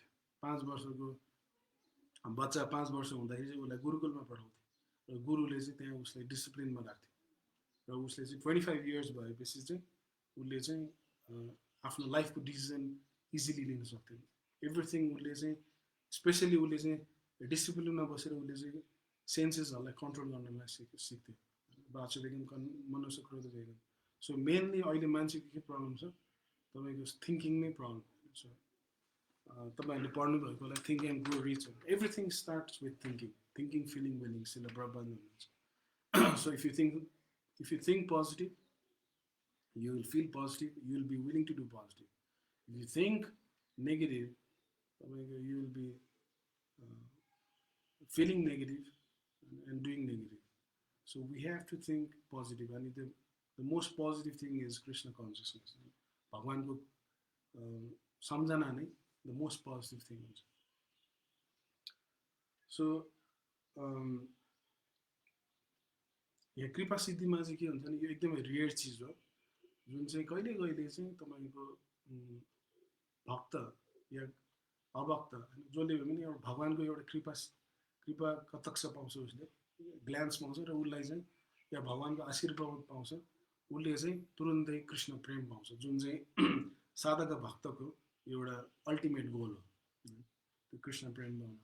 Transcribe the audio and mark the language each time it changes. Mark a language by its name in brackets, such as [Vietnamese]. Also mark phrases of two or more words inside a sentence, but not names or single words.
[Nepali] 5 वर्षको बच्चा 5 वर्ष हुँदाखेरि चाहिँ उसलाई गुरुकुलमा पठाउँथ्यो, र गुरुले चाहिँ त्यहाँ उसलाई डिसिप्लिनमा राख्थ्यो, र उसले चाहिँ 25 इयर्स भएपछि चाहिँ उसले चाहिँ आफ्नो लाइफको [English] decision easily [Nepali] लिन सक्थ्यो। एभ्रिथिङ उसले चाहिँ, स्पेसली उसले चाहिँ डिसिप्लिनमा बसेर उसले चाहिँ सेन्सेसहरूलाई कन्ट्रोल गर्नलाई सिक्थ्यो, [Sanskrit] वाचा वेगम मनुष्य क्रोध वेगम। [English] so mainly [Nepali] अहिले मान्छेको के प्रब्लम छ, तपाईँको थिङ्किङमै प्रब्लम छ। तपाईँहरूले पढ्नुभएकोलाई थिङ्क एन्ड ग्रो रिच, [English] everything starts with thinking feeling willing, [Nepali] सिला प्रभाव हुनुहुन्छ। [English] so if you think positive, you will feel positive, you will be willing to do positive. If you think negative, you will be feeling negative and doing negative. So we have to think positive, and the most positive thing is Krishna consciousness. [Nepali] भगवानको सम्झना नै [English] the most positive thing [Nepali] हुन्छ। सो यहाँ कृपा सिद्धिमा चाहिँ के हुन्छ भने यो एकदमै रेयर चिज हो, जुन चाहिँ कहिले कहिले चाहिँ तपाईँको भक्त या अभक्त जसले भए पनि एउटा भगवानको एउटा कृपा कटक्ष पाउँछ, उसले ग्ल्यान्स पाउँछ, र उसलाई चाहिँ या भगवानको आशीर्वाद पाउँछ, उसले चाहिँ तुरुन्तै कृष्ण प्रेम पाउँछ, जुन चाहिँ साधक भक्तको एउटा [English] ultimate goal [Nepali] हो, त्यो कृष्ण प्रेम पाउनु।